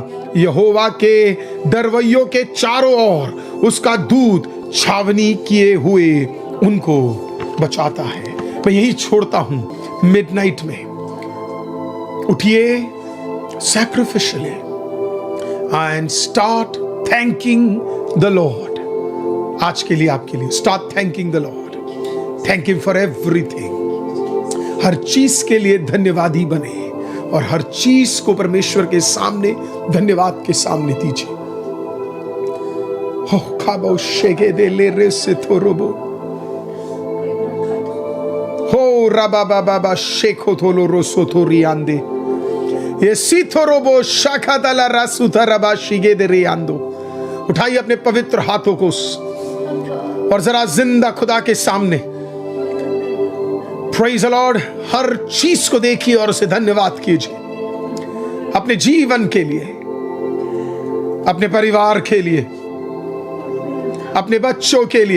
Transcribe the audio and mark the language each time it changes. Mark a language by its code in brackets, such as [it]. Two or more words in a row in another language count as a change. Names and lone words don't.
[hi] यहोवा के दरवैयों के चारों ओर उसका दूत छावनी किए हुए उनको बचाता है। मैं यही छोड़ता हूं मिडनाइट में। उठिए [en] sacrificially and start thanking the Lord. [hi] आज के लिए आपके लिए [en] Start thanking the Lord. Thank him for everything. [hi] हर चीज के लिए धन्यवादी बने और हर चीज को परमेश्वर के सामने धन्यवाद के सामने दीजिए। हो खाबो शेगे दे ले रे से थोरोबो, हो राबा बाबा शेखो थोलो रोसो थोरी आंदे, ये सीथोरोबो शाखा दला रासुथा रबा शिगे दे रे आंदो। उठाइए अपने पवित्र हाथों को और जरा जिंदा खुदा के सामने [en] praise the Lord. [hi] हर चीज को देखिए और उसे धन्यवाद कीजिए। अपने जीवन के लिए, अपने परिवार के लिए, अपने बच्चों के लिए।